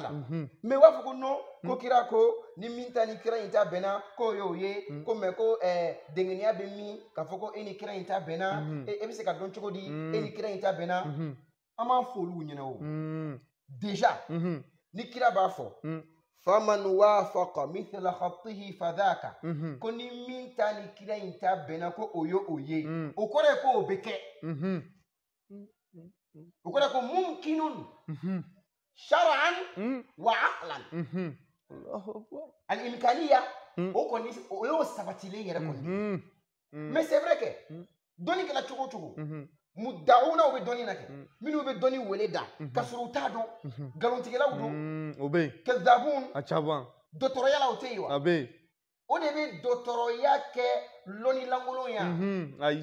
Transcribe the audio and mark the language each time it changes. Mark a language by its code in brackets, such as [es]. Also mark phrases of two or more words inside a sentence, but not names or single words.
[bm] la mais u b'a fɔ ko non ko kira ko ni min ta ni kira in ta bɛnna k'o y'o ye ko mais ko dengeniya bɛ min k'a fɔ ko e ni kira in ta bɛnna e bɛ se ka dɔn cogo di e ni kira in ta bɛnna an b'a fɔ olu ɲɛna o déjà ni kira b'a fɔ [ar] فمن وافق مثل خطه فذاك [bm] ko ni min ta ni kira in ta bɛnna ko o ye o ye o kɔrɔ ye ko o bɛ kɛ o kɔrɔ ye ko [ar] ممكن شرعا وعقلا الإمكانية [bm] o kɔni o y'o sabatilen yɛrɛ kɔni [fr] mais c'est vrai que [bm] dɔnni kɛla cogo o cogo muddauna u bɛ dɔnni na kɛ minnu bɛ dɔnni wele da ka sɔrɔ u t'a dɔn nkalontigɛlaw don o bɛ yen kazabun a caman dɔtɔrɔya la o tɛ yen wa a bɛ yen o de bɛ dɔtɔrɔya kɛ lɔnnilankolon yan ayi